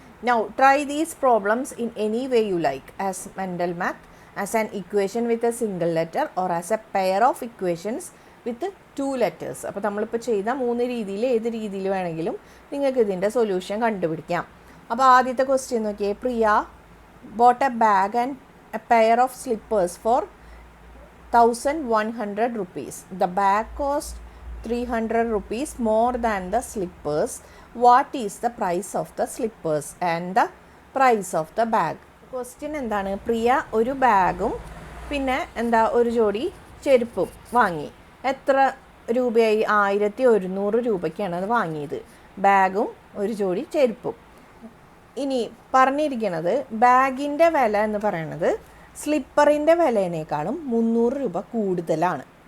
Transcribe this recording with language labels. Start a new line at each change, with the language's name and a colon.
English: Now try these problems in any way you like, as mental math, as an equation with a single letter, or as a pair of equations with 2 letters.
Malayalam: അപ്പോൾ നമ്മളിപ്പോൾ ചെയ്ത 3 രീതിയിൽ ഏത് രീതിയിൽ വേണമെങ്കിലും നിങ്ങൾക്ക് ഇതിൻ്റെ സൊല്യൂഷൻ കണ്ടുപിടിക്കാം. അപ്പോൾ ആദ്യത്തെ ക്വസ്റ്റ്യൻ നോക്കിയേ.
English: Priya bought a bag and a pair of slippers for 1,100 rupees. The bag cost 300 rupees more than the slippers. What is the price of the slippers and the price of the bag?
Malayalam: Question എന്താണ്? പ്രിയ ഒരു ബാഗും പിന്നെ ഒരു ജോഡി ചെരുപ്പും വാങ്ങി. എത്ര രൂപയായി? 1,100 രൂപയ്ക്കാണ് അത് വാങ്ങിയത്. ബാഗും ഒരു ജോഡി ചെരുപ്പും. ഇനി പറഞ്ഞിരിക്കുന്നത് ബാഗിൻ്റെ വില എന്ന് പറയുന്നത് സ്ലിപ്പറിൻ്റെ വിലയേക്കാളും 300 രൂപ കൂടുതലാണ്.